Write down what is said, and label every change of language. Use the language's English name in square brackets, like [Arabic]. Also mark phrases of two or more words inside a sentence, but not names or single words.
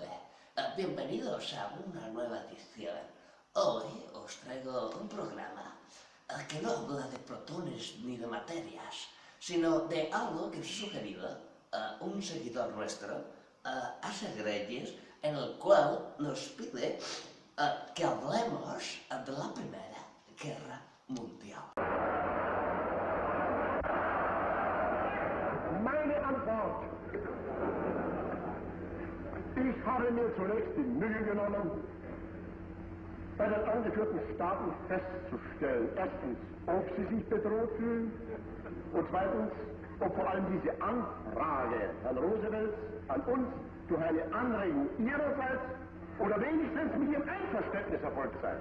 [Spanish] Bienvenidos a una nueva edición. Hoy os traigo un programa que no habla de protones ni de materias, sino de algo que os he sugerido un seguidor nuestro, Asa Greyes, en el cual nos pide que hablemos de la Primera Guerra Mundial. [German] Meine Antwort. Ich habe mir zunächst die Mühe genommen, bei den angeführten Staaten festzustellen, erstens, ob sie sich bedroht fühlen und zweitens, ob vor allem diese Anfrage Herrn Roosevelts an uns durch eine Anregung ihrerseits oder wenigstens mit ihrem Einverständnis erfolgt sei.